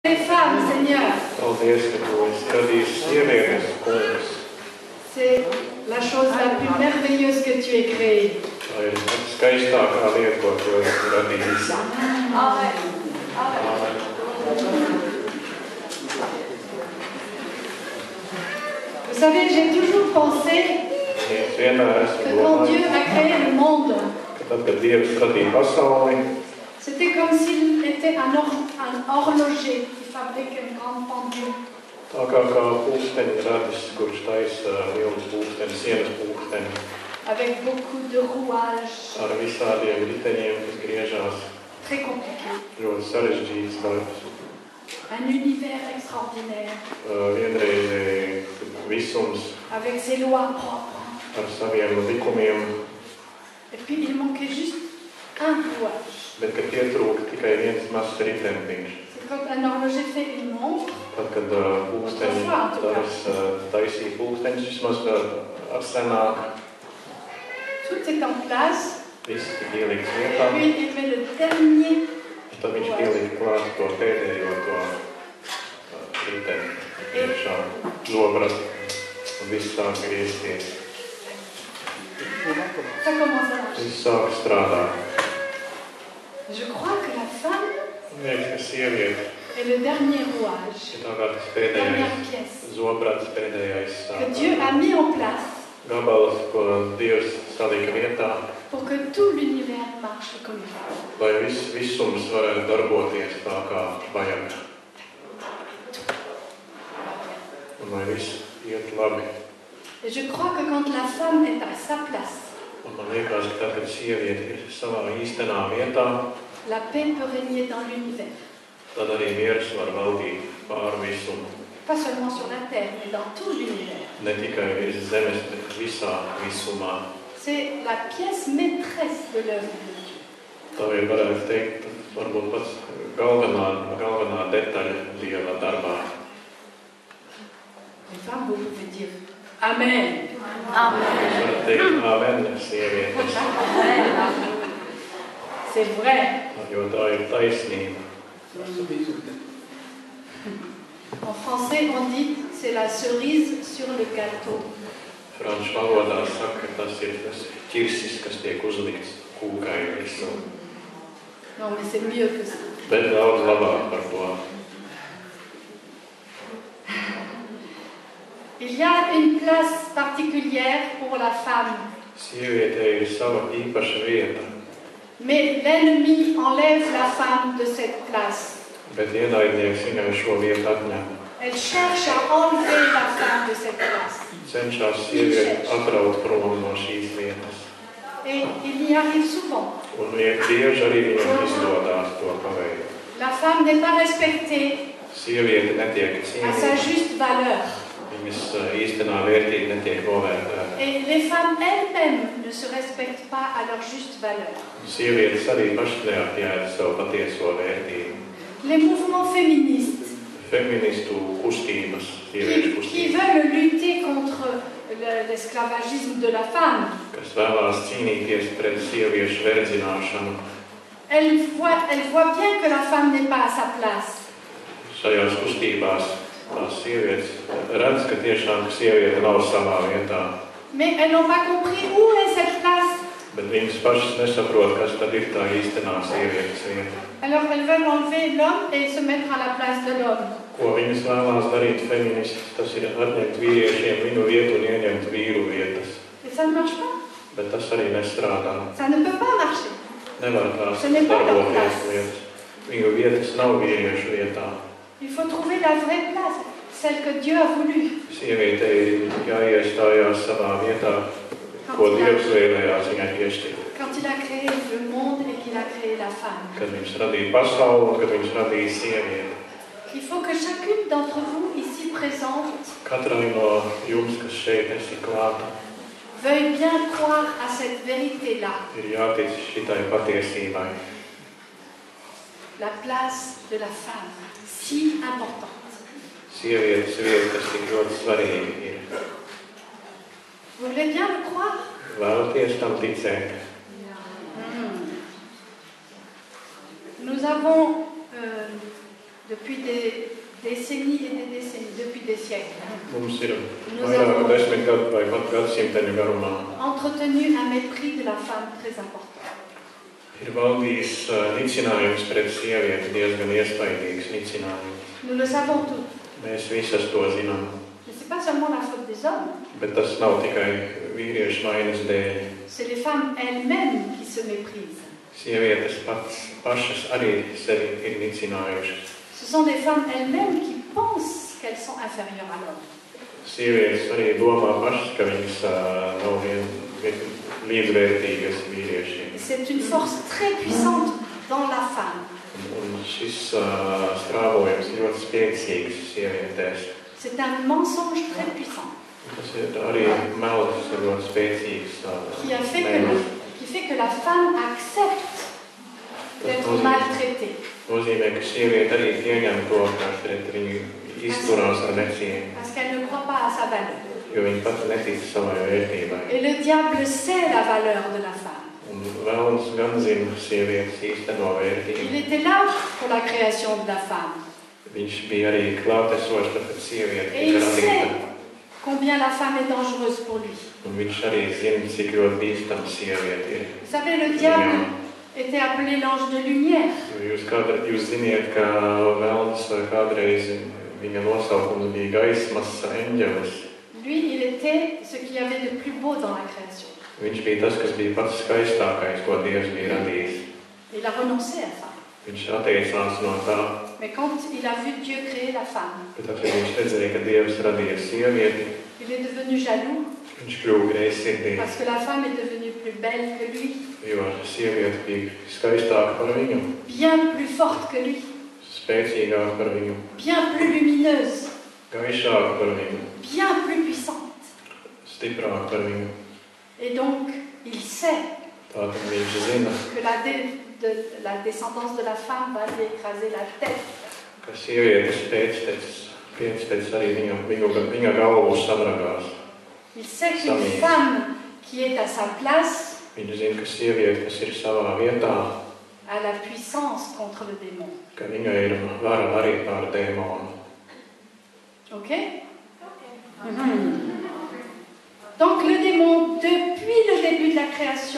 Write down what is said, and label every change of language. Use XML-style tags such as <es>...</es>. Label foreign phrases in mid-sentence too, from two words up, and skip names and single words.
<fr>Les femmes, Seigneur.</fr> <lv>Paldies, ka tu esi radījis sievietes, kungs.</lv> <fr>C'est la chose la plus merveilleuse que tu aies créée.</fr> <lv>Tā ir skaistākā lieta, ko tu esi radījis.</lv> <fr>Amen.</fr> <lv>Āmen.</lv> <fr>Vous savez, j'ai toujours pensé</fr> <lv>Es vienmēr esmu</lv> <fr>que quand Dieu</fr> <lv>domājis,</lv> <fr>a créé le monde,</fr> <lv>ka tad, kad Dievs radīja pasauli,</lv> <fr>c'était comme s'il était un horloger qui fabrique une grande pendule.</fr> <lv>tā kā pulksteņa radis, kurš taisa lielu pulksteni, sienas pulksteni,</lv> <fr>Avec beaucoup de rouages,</fr> <lv>ar visādiem riteņiem, kas griežās,</lv> <fr>très compliqué.</fr> <lv>ļoti sarežģīts darbs.</lv> <fr>Un univers extraordinaire,</fr> <lv>Vienreizēji visums</lv> <fr>avec ses lois propres.</fr> <lv>ar saviem likumiem,</lv> <fr>Et puis il manquait juste un rouage.</fr> <lv>bet kad pietrūka tikai viens mazs ritentiņš.</lv> <fr>C'est quand un horloger fait une montre,</fr> <lv>Tad, kad pulksteņi taisīja pulksteņus, vismaz ar senāk,</lv> <fr>tout est en place,</fr> <lv>viss tika ielikts</lv> <fr>et</fr> <lv>vietā,</lv> <fr>puis il met le dernier.</fr> <lv>tad viņš pielika klāt to pēdējo riteni iekšā, zobratu, un viss sāk griezties.</lv> <fr>Ça commence à marcher.</fr> <lv>Viss sāk strādāt.</lv> <fr>Je crois que la femme</fr> <lv>Liekas, ka sieviete</lv> <fr>est le dernier rouage,</fr> <lv>ir tā kā tas</lv> <fr>la dernière</fr> <lv>pēdējais</lv> <fr>pièce</fr> <lv>zobrats, pēdējais</lv> <fr>que Dieu a mis en place</fr> <lv>gabals, ko Dievs salika vietā,</lv> <fr>pour que tout l'univers marche comme il faut.</fr> <lv>lai visums varētu darboties tā kā vajag. Un lai viss iet labi.</lv> <fr>Et je crois que quand la femme est à sa place,</fr> <lv>Un man liekas, ka tad, kad sieviete ir savā īstenā vietā,</lv> <fr>la paix peut régner dans l'univers.</fr> <lv>tad arī miers var valdīt pāri visumu.</lv> <fr>Pas seulement sur la terre, mais dans tout l'univers.</fr> <lv>Ne tikai virs zemes, bet visā visumā.</lv> <fr>C'est la pièce maîtresse de l'œuvre de Dieu.</fr> <lv>Tā ir, varētu teikt, varbūt pats galvenā detaļa Dieva darbā.</lv> <fr>Les femmes, vous pouvez dire Amen.</fr> <lv>Jūs varat teikt āmen, sievietes,</lv> <fr>C'est vrai.</fr> <lv>jo tā ir taisnība.</lv> <fr>En français, on dit c'est la cerise sur le gâteau.</fr> <lv>Franču valodā saka, ka tas ir tas ķirsis, kas tiek uzlikts kūkai virsū.</lv> <fr>Non, mais c'est mieux que ça.</fr> <lv>Bet daudz labāk par to.</lv> <fr>Il y a une place particulière pour la femme.</fr> <lv>Sievietei ir sava īpaša vieta,</lv> <fr>Mais l'ennemi enlève la femme de cette place.</fr> <lv>bet ienaidnieks viņai šo vietu atņem.</lv> <fr>Elle cherche à enlever la femme de cette place.</fr> <lv>Cenšas sievieti atraut prom no šīs vietas.</lv> <fr>Et il y arrive souvent.</fr> <lv>Un bieži arī viņam izdodās to paveikt.</lv> <fr>La femme n'est pas respectée</fr> <lv>Sieviete netiek</lv> <fr>à sa</fr> <lv>cienīta,</lv> <fr>juste valeur.</fr> <lv>viņas īstenā vērtība netiek novērtēta.</lv> <fr>Et les femmes elles-mêmes ne se respectent pas à leur juste valeur.</fr> <lv>Sievietes arī pašas neapjēda savu patieso vērtību.</lv> <fr>Les mouvements féministes</fr> <lv>Feministu kustības, sieviešu</lv> <fr>qui</fr> <lv>kustības,</lv> <fr>veulent lutter contre l'esclavagisme de la femme,</fr> <lv>kas vēlās cīnīties pret sieviešu verdzināšanu,</lv> <fr>elles voient bien que la femme n'est pas à sa place.</fr> <lv>šajās kustībās tās sievietes redz, ka tiešām sieviete nav savā vietā.</lv> <fr>Mais elles n'ont pas compris où est cette place.</fr> <lv>Bet viņas pašas nesaprot, kas tad ir tā īstenā sievietes vieta.</lv> <fr>Alors elles veulent enlever l'homme et se mettre à la place de l'homme.</fr> <lv>Ko viņas vēlās darīt feministi, tas ir atņemt vīriešiem viņu vietu un ieņemt vīru vietas.</lv> <fr>Et ça ne marche pas.</fr> <lv>Bet tas arī nestrādā.</lv> <fr>Ça ne peut pas marcher.</fr> <lv>Nevar tās</lv> <fr>Ce n'est pas leur</fr> <lv>darboties</lv> <fr>place.</fr> <lv>lietas. Viņu vietas nav vīriešu vietā.</lv> <fr>Il faut trouver la vraie place, celle que Dieu a voulu.</fr> <lv>Sievietei ir jāiestājās savā vietā, ko Dievs vēlējās viņai piešķirt.</lv> <fr>Quand il a créé le monde et qu'il a créé la femme.</fr> <lv>Kad viņš radīja pasauli un kad viņš radīja sievieti.</lv> <fr>Il faut que chacune d'entre vous ici présente</fr> <lv>Katrai no jums, kas šeit esi klāta,</lv> <fr>veuille bien croire à cette vérité-là.</fr> <lv>ir jātic šitai patiesībai.</lv> <fr>La place de la femme, si importante.</fr> <lv>Sievietes vieta, kas tik ļoti svarīgi ir.</lv> <fr>Vous voulez bien le croire?</fr> <lv>Vēlaties tam ticēt.</lv> <fr>Nous avons depuis des décennies et des décennies, depuis des siècles,</fr> <lv>Mums ir vairāk desmit gadu vai pat gadsimteņu garumā.</lv> <fr>entretenu un mépris de la femme très important.</fr> <lv>Ir valdījis nicinājums pret sievieti, diezgan iespaidīgs nicinājums.</lv> <fr>Nous le savons tous.</fr> <lv>Mēs visas to zinām.</lv> <fr>Mais ce n'est pas seulement la faute des hommes,</fr> <lv>Bet tas nav tikai vīriešu vainas dēļ.</lv> <fr>c'est les femmes elles-mêmes qui se méprisent.</fr> <lv>Sievietes pašas arī sevi ir nicinājušas.</lv> <fr>Ce sont des femmes elles-mêmes qui pensent qu'elles sont inférieures à l'homme.</fr> <lv>Sievietes arī domā pašas, ka viņas nav līdzvērtīgas vīriešiem.</lv> <fr>C'est une force très puissante dans la femme.</fr> <lv>Un šis strāvojums ir ļoti spēcīgs sievietēs.</lv> <fr>C'est un mensonge très puissant</fr> <lv>Tas ir arī melis ir ļoti spēcīgs.</lv> <fr>qui fait que la femme accepte d'être maltraitée.</fr> <lv>Nozīmē, ka sieviete arī pieņem to, ka pret viņu izturās ar necieņu,</lv> <fr>Parce qu'elle ne croit pas à sa valeur.</fr> <lv>jo viņa pat netic savai vērtībai.</lv> <fr>Et le diable sait la valeur de la femme.</fr> <lv>Un vēlams gan zina sievietes īsteno vērtību.</lv> <fr>Il était là pour la création de la femme.</fr> <lv>Viņš bija arī klātesošs, tāpēc sieviete</lv> <fr>Et</fr> <lv>tika</lv> <fr>il sait</fr> <lv>radīta.</lv> <fr>combien la femme est dangereuse pour lui.</fr> <lv>Un viņš arī zina, cik ļoti bīstama sieviete ir.</lv> <fr>Vous savez, le diable était appelé l'ange de lumière.</fr> <lv>Jo jūs ziniet, ka vēlams kādreiz viņa nosaukums bija gaismas eņģelis.</lv> <fr>Lui, il était ce qu'il y avait de plus beau dans la création.</fr> <lv>Viņš bija tas, kas bija pats skaistākais, ko Dievs bija radījis.</lv> <fr>Il a renoncé à ça.</fr> <lv>Viņš atteicās no tā,</lv> <fr>Mais quand il a vu Dieu créer la femme,</fr> <lv>bet tad, kad viņš redzēja, ka Dievs radīja sievieti,</lv> <fr>il est devenu jaloux</fr> <lv>viņš kļuva greizsirdīgs,</lv> <fr>parce que la femme est devenue plus belle que lui,</fr> <lv>jo sieviete bija skaistāka par viņu,</lv> <fr>bien plus forte que lui,</fr> <lv>spēcīgāka par viņu,</lv> <fr>bien plus lumineuse,</fr> <lv>gaišāka par viņu,</lv> <fr>bien plus puissante.</fr> <lv>stiprāka par viņu.</lv> <fr>Et donc, il sait</fr> <lv>Tātad viņš zina,</lv> <fr>que la descendance de la femme va lui écraser la tête.</fr> <lv>ka sievietes pēctecis arī viņa galvu sadragās.</lv> <fr>Il sait qu'une femme qui est à sa place</fr> <lv>Viņš zina, ka sieviete, kas ir savā vietā,</lv> <fr>a la puissance contre le démon.</fr> <lv>ka viņai ir vara arī pār dēmonu.</lv> <fr>Ok? Donc le démon, depuis le début de la création,</fr>